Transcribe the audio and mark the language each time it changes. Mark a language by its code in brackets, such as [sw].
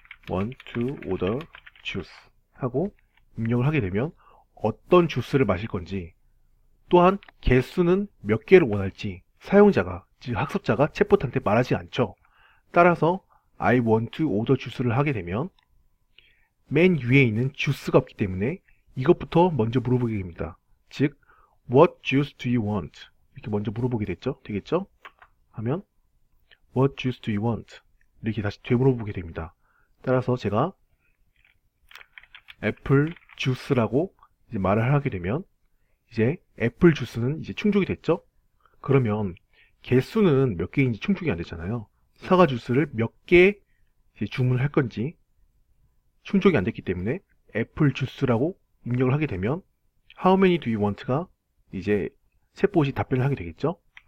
[en] want to order juice [ko] 하고 입력을 하게 되면 어떤 주스를 마실 건지, 또한 개수는 몇 개를 원할지 사용자가, 즉 학습자가 챗봇한테 말하지 않죠. 따라서 [en] I want to order juice [ko] 를 하게 되면 맨 위에 있는 주스가 없기 때문에 이것부터 먼저 물어보게 됩니다. 즉 [en] What juice do you want? [ko] 이렇게 먼저 물어보게 되겠죠? 하면 [en] What juice do you want? [ko] 이렇게 다시 되물어보게 됩니다. 따라서 제가 애플 주스라고 이제 말을 하게 되면 이제 애플 주스는 이제 충족이 됐죠? 그러면 개수는 몇 개인지 충족이 안 됐잖아요. 사과 주스를 몇 개 주문할 건지 충족이 안 됐기 때문에 애플 주스라고 입력을 하게 되면 [en] How many do you want [ko] 가 이제 챗봇이 답변을 하게 되겠죠?